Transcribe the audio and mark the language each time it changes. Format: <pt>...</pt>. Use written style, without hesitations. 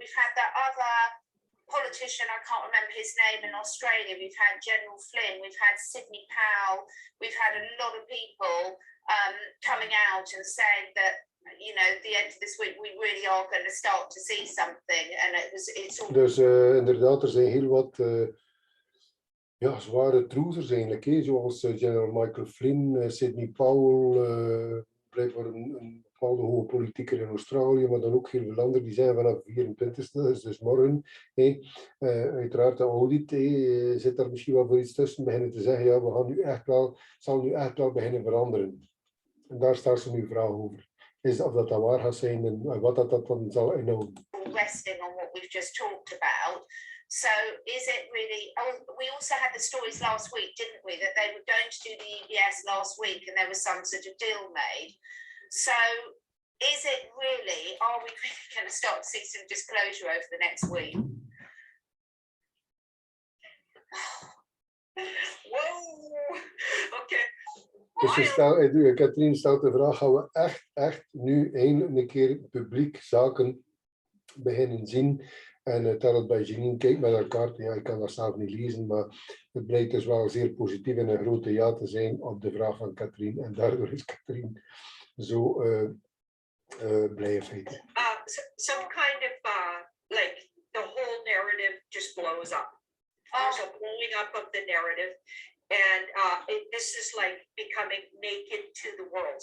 <en>We've had that other politician, I can't remember his name, in Australia. We've had General Flynn. We've had Sidney Powell. We've had a lot of people coming out and saying that, you know, at the end of this week we really are going to start to see something. And it's all...</en> <nl>Dus inderdaad, er zijn heel wat zware troezers eigenlijk, zoals General Michael Flynn, Sidney Powell, blijkbaar een bepaalde hoge politieker in Australië, maar dan ook heel veel anderen, die zijn vanaf 24e, dus morgen. Uiteraard de audit zit daar misschien wel voor iets tussen, beginnen te zeggen, ja, we gaan nu echt wel, zal nu echt wel beginnen veranderen. En daar staat ze nu vraag over. Is of dat waar gaat zijn en wat dat dan zal inhouden.</nl> <en>Resting on what we've just talked about. So is it really, we also had the stories last week, didn't we, that they were going to do the EBS last week and there was some sort of deal made. So is it really, are we really going to start to see some disclosure over the next week? Whoa, okay.</en> <nl>Dus Katrien stelt de vraag, gaan we echt nu eindelijk een keer publiek zaken beginnen zien? En terwijl bij Janine kijkt met haar kaart, ja, ik kan dat zelf niet lezen, maar het blijkt dus wel zeer positief en een grote ja te zijn op de vraag van Katrien. En daardoor is Katrien zo blijven feiten.</nl> <en>Some kind of like the whole narrative just blows up. There's a blowing up of the narrative. And this is like becoming naked to the world.</en>